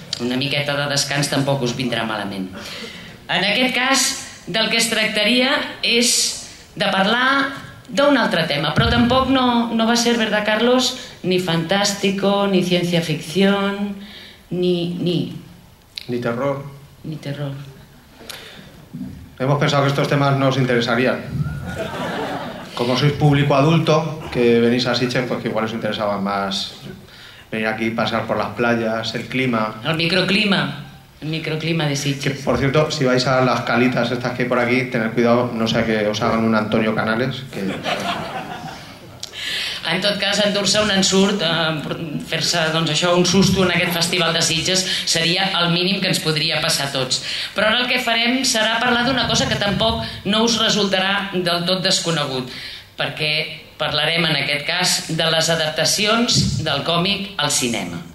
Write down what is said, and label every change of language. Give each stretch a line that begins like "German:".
Catalan: Una miqueta de descans tampoc us vindrà malament. En aquest cas, del que es tractaria és de parlar d'un altre tema, però tampoc no va ser,
Spanish: ¿verdad, Carlos?, ni fantástico, ni ciencia ficción, ni terror. Ni terror. Hemos pensado que estos temas nos interesarían. Como sois público adulto, que venís a Sitges, pues que igual os interesaba más venir aquí, pasar por las playas, el clima. El microclima de Sitges. Que, por cierto, si vais a las calitas estas que hay por aquí, tened cuidado, no sea que os hagan un Antonio Canales. Que...
Catalan: En tot cas, endur-se un ensurt, fer-se doncs, això un susto en aquest Festival de Sitges seria el mínim que ens podria passar a tots. Però ara el que farem serà parlar d'una cosa que tampoc no us resultarà del tot desconegut, perquè parlarem en aquest cas de les adaptacions del còmic al cinema.